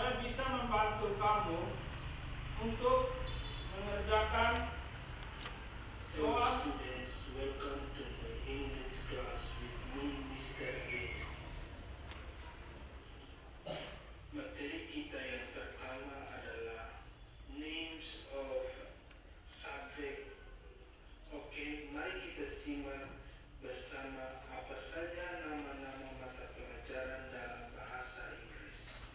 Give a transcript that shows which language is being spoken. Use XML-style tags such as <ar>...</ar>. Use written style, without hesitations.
<id>bisa membantu kamu untuk mengerjakan soal.</id> <en>Students, welcome to the English class with me, Mr. A.</en> <id>Materi kita yang pertama adalah</id> <en>names of subject.</en> <id>Oke, mari kita simak bersama apa saja nama-nama mata pelajaran dalam bahasa Inggris.</id>